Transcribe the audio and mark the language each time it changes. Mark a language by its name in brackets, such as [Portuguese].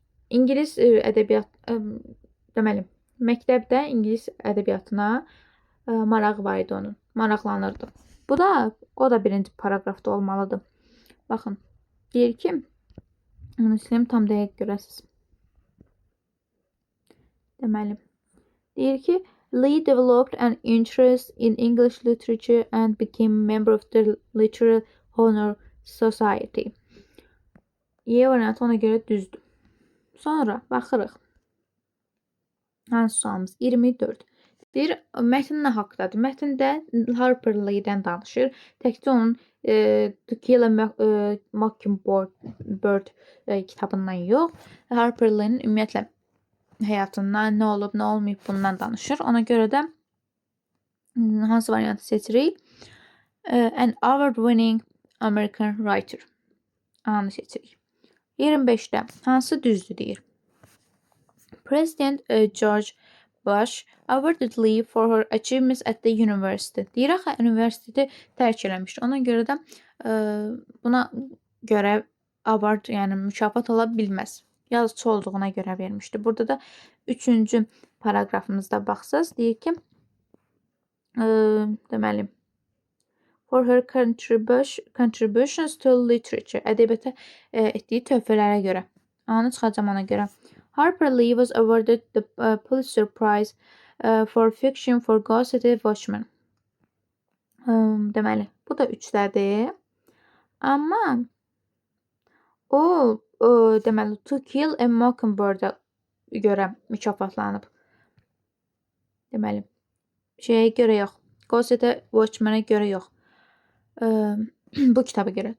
[Azerbaijani] İngilis ədəbiyyat, deməli, məktəbdə İngilis ədəbiyyatına marağı var idi onun. Maraqlanırdı. Bu da, o da birinci paragrafda olmalıdır. Baxın, deyir ki, bunu sileyim, tam dəqiq görəsiniz. Deməli, deyir ki, [English] Lee developed an interest in English literature and became a member of the Literary Honor Society. [Azerbaijani] Y variantı ona görə düzdür. Sonra baxırıq. Hansı sualımız? 24. Deyir, mətn nə haqdadır? Mətndə Harper Lee-dən danışır. Təkcə onun To Kill a Mockingbird kitabından yox, Harper Lee-nin ümumiyyətlə həyatından, nə olub, nə olmayıb bundan danışır. Ona görə də hansı variantı seçirik? [English] An award-winning American writer. [Azerbaijani] A-nı seçirik. 25-də hansı düzdür deyir? [English] President George Bush awarded Lee for her achievements at the university. [Azerbaijani] Deyir, axı, universiteti tərk eləmişdir. Ona görə də buna görə award, yəni mükafat ola bilməz. Yazıcı olduğuna görə vermişdi. Burada da 3-cü paragrafımızda baxsaz, deyir ki, deməli, [English] for her contributions to literature, [Azerbaijani] ədəbiyyata etdiyi töhfələrə görə. Anı çıxacam ona görə. [English] Harper Lee was awarded the Pulitzer Prize for fiction for Ghost City Watchmen. [Azerbaijani] Deməli, bu da 3-dədir. Amma o deməli, To Kill a Mockingbird-ə görə mükafatlanıb. Deməli, şeyə görə yox. Ghost City Watchmen-ə görə yox. Bu kitaba görə.